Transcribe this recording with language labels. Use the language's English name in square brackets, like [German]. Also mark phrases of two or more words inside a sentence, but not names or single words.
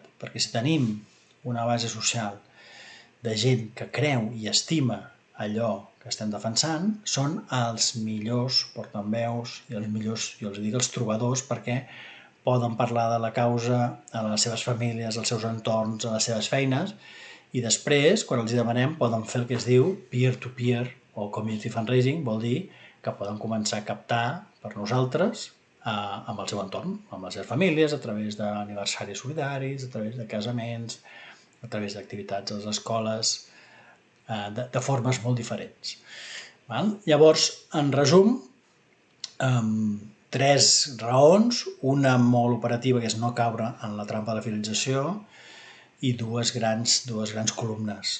[Catalan] Perquè si tenim una base social de gent que creu i estima allò que estem defensant, són els millors portaveus i els millors, jo els dic els trobadors, perquè poden parlar de la causa a les seves famílies, als seus entorns, a les seves feines, i després, quan els demanem, poden fer el que es diu peer-to-peer o [English] community fundraising, [Catalan] vol dir que poden començar a captar per nosaltres amb el seu entorn, amb les seves famílies, a través d'aniversaris solidaris, a través de casaments, a través d'activitats a les escoles, de formes molt diferents. Llavors, en resum, 3 raons, una molt operativa, que és no caure en la trampa de la fidelització, i dues grans columnes.